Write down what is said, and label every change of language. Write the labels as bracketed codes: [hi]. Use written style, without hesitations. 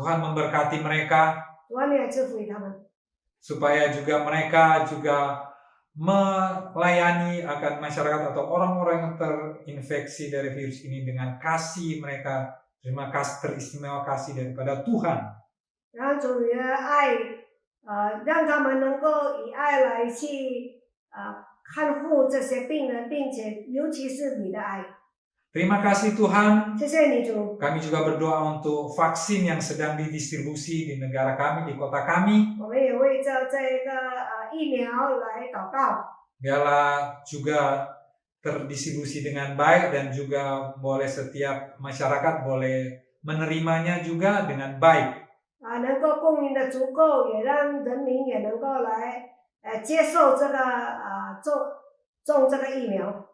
[id] Tuhan memberkati mereka [zh] 主啊，你也赐福于他们， [id] supaya juga mereka juga melayani akan masyarakat atau orang-orang yang terinfeksi dari virus ini dengan kasih mereka. Terima kasih, teristimewa kasih daripada Tuhan. [zh] 然后主你的爱，让他们能够以爱来去看护这些病人，并且尤其是你的爱。 [id] Terima kasih Tuhan. [zh] 谢谢你主， [id] Kami juga berdoa untuk vaksin yang sedang didistribusi di negara kami, di kota kami. [zh] 我们也为着这个疫苗来祷告。 [id] Biarlah juga terdistribusi dengan baik dan juga boleh setiap masyarakat boleh menerimanya juga dengan baik. [zh] 能够供应的足够，也让人民也能够来接受这个种这个疫苗，